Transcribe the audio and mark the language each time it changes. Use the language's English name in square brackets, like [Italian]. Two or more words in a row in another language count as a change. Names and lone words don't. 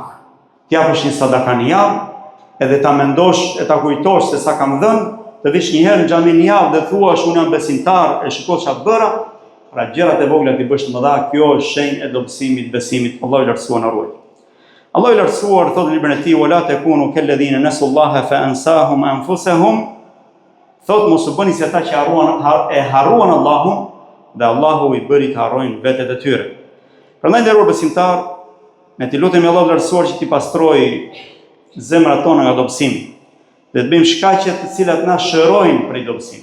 [Albanian] T'japësh një sadaka një javë, edhe ta mendosh e ta kujtosh se sa kam dhënë, të vish një herë në xhami një javë dhe thuash unë jam besimtar, e shiko çfarë bëra, pra gjërat e vogla ti bësh të mëdha, kjo është shenjë e dobësimit, besimit. Allahu i lartësuar na ruaj. Allahu i lartësuar thotë në librin e tij: [Arabic] "ولا تكونوا كالذين نسوا الله فأنساهم أنفسهم", [Albanian] thotë mos u bëni si ata që harruan Allahun dhe Allahu i bëri të harrojnë vetët e tyre. Prandaj nderuar besimtar, ne të lutemi Allahut lartësuar që t'i pastrojë zemrat tona nga dobësimi, dhe të bëjmë shkaqe të cilat na shërojnë prej dobësimit.